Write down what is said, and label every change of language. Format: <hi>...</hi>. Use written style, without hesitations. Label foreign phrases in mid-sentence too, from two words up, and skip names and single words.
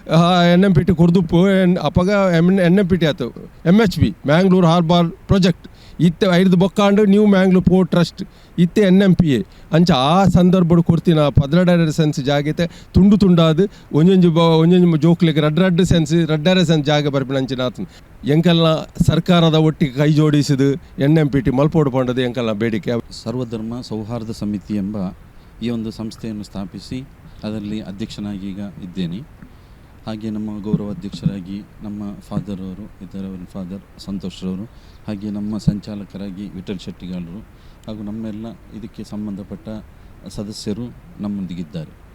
<tcy>NMPT ಕೊರ್ದುಪ್ಪು ಅಪಗ NMPT ಆಯ್ತು MHP ಮ್ಯಾಂಗ್ಳೂರ್ ಹಾರ್ಬರ್ ಪ್ರಾಜೆಕ್ಟ್ ಇತ್ತೆ ಐದು ಬೊಕ್ಕಾಂಡು ನ್ಯೂ ಮ್ಯಾಂಗ್ಳೂರ್ ಪೋರ್ಟ್ ಟ್ರಸ್ಟ್ ಇತ್ತೆ NMPA ಅಂಚ ಆ ಸಂದರ್ಭ ಕೊಡ್ತಿನ ಪದ್ರಡರ ಸೆನ್ಸ್ ಜಾಗತೆ ತುಂಡು ತುಂಡಾದು ಒಂಜೊಂಜು ಜೋಕ್ಲೆಗ್ ರಡ್ಡ ಸೆನ್ಸ್ ಜಾಗ ಬರ್ಪಿನ ಅಂಚಿನಾಥನ್ ಎಂಕಲ್ನ ಸರ್ಕಾರದ ಒಟ್ಟಿಗೆ ಕೈ ಜೋಡಿಸಿದು NMPT ಮಲ್ಪೋಡು ಪಂಡದು ಎಂಕಲ್ನ ಬೇಡಿಕೆ.</tcy> <kn>ಸರ್ವಧರ್ಮ ಸೌಹಾರ್ದ ಸಮಿತಿ ಎಂಬ ಈ ಒಂದು ಸಂಸ್ಥೆಯನ್ನು ಸ್ಥಾಪಿಸಿ ಅದರಲ್ಲಿ ಅಧ್ಯಕ್ಷನಾಗಿ ಈಗ ಇದ್ದೇನೆ. ಹಾಗೆ ನಮ್ಮ ಗೌರವ ಅಧ್ಯಕ್ಷರಾಗಿ ನಮ್ಮ ಫಾದರ್ ಅವರು ಇದ್ದಾರೆ, ಅವರ ಫಾದರ್ ಸಂತೋಷ್ರವರು, ಹಾಗೆ ನಮ್ಮ ಸಂಚಾಲಕರಾಗಿ ವಿಠಲ್ ಶೆಟ್ಟಿಗಾಲರು ಹಾಗೂ ನಮ್ಮೆಲ್ಲ ಇದಕ್ಕೆ ಸಂಬಂಧಪಟ್ಟ ಸದಸ್ಯರು ನಮ್ಮೊಂದಿಗಿದ್ದಾರೆ.</kn>